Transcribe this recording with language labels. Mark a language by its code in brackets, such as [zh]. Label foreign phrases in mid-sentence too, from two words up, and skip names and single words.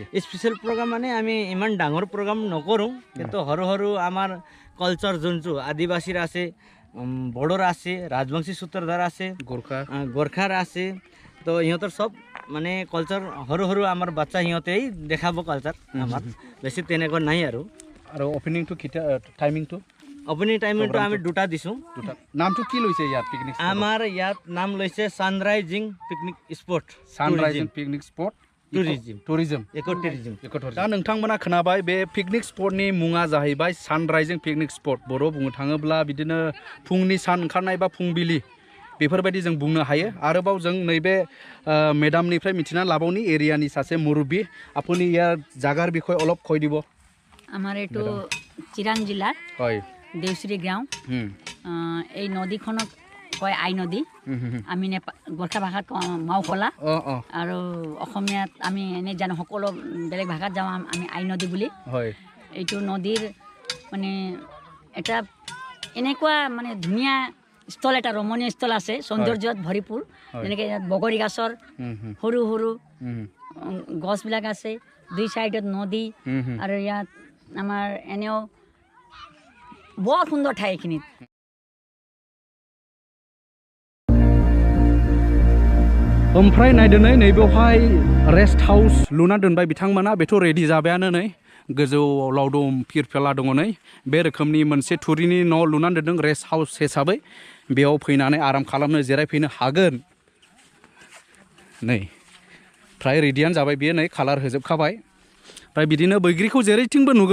[en] special program [as] মানে আমি ইমান ডাঙৰ প্ৰগ্ৰাম নকৰোঁ কিন্তু সৰু সৰু আমাৰ কালচাৰ যোনটো আদিবাসীৰ আছে বড়োৰ আছে ৰাজবংশী সূত্ৰধাৰ আছে গোৰ্খাৰ আছে তো ইহঁতৰ সব মানে কালচাৰ সৰু সৰু আমাৰ বাচ্চা সিহঁতেই দেখাব কালচাৰ আমাৰ বেছি তেনেকুৱা নাই আৰু ওপেনিংটো কিটা টাইমিংটো ওপেনিং টাইমিংটো আমি দুটা দিছোঁ নামটো কি লৈছে ইয়াত পিকনিক আমাৰ ইয়াত নাম লৈছে সানৰাইজিং পিকনিক স্পট [en] picnic spot tourism eco tourism [brx] दा नोंथांमोना खोनाबाय बे पिकनिक स्पटनि मुङा जाहैबाय सानराइजिं पिकनिक स्पट बर' बुंनो थाङोब्ला बिदिनो फुंनि सान ओंखारनाय बा फुंबिलि बेफोरबायदि जों बुंनो हायो आरोबाव जों नैबे मेडामनिफ्राय मिथिना लाबावनि एरियानि सासे मुरब्बी आपुनि [as] ইয়াৰ জাগাৰ বিষয় অলপ কৈ দিব আমাৰ এইটো চিৰাং জিলাৰ হয় দেউচিৰি গাঁও এই নদীখনক কয় আই নদী আমি গোৰ্খা ভাষাত মাওখলা আৰু অসমীয়াত আমি এনে জানো সকলো বেলেগ ভাষাত যাওঁ আমি আই নদী বুলি হয় এইটো নদীৰ মানে এটা এনেকুৱা মানে ধুনীয়া স্থল এটা ৰমণীয় স্থল আছে সৌন্দৰ্যত ভৰিপূৰ যেনেকৈ ইয়াত বগৰী গছৰ সৰু সৰু গছবিলাক আছে দুই চাইডত নদী আৰু ইয়াত আমাৰ এনেও বৰ সুন্দৰ ঠাই এইখিনিত [brx] ओमफ्राय नायदो नै बेवहाय [en] rest house [brx] लुना दोनबाय बिथांमोना बेथ' रेडि जाबायानो नै गोजौआव लावदुम फिरफेला दङ नै बे रोखोमनि मोनसे थुरिनि न' लुना दोनदों [en] rest house [brx] हिसाबै बेयाव फैनानै आराम खालामनो जिरायफैनो हागोन नै फ्राय रेडियानो जाबाय बियो नै कालार होजोबखाबाय ओमफ्राय बिदिनो बैग्रिखौ जेरैथिंबो